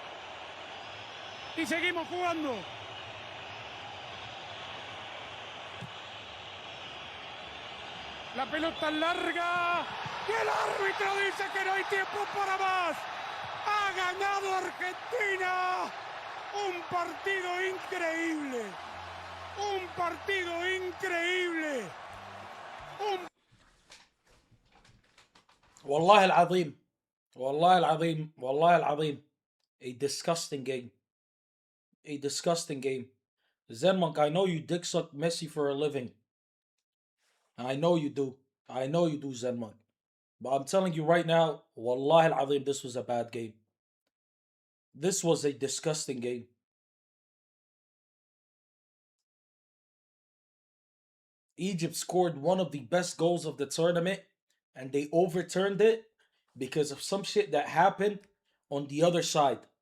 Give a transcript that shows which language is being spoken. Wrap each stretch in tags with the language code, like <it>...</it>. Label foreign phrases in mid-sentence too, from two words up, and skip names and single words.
<es>Y seguimos jugando. La pelota larga. Y el árbitro dice que no hay tiempo para más. Ha ganado Argentina. Un partido increíble. Un partido increíble.</es> <ar>والله العظيم. والله العظيم. والله العظيم.</ar> <en>A disgusting game. A disgusting game. Zenmonk, I know you dick suck Messi for a living. I know you do. I know you do, Zenmonk. But I'm telling you right now,</en> <ar>والله العظيم,</ar> <en>this was a bad game. This was a disgusting game. Egypt scored one of the best goals of the tournament, and they overturned it because of some shit that happened on the other side.</en>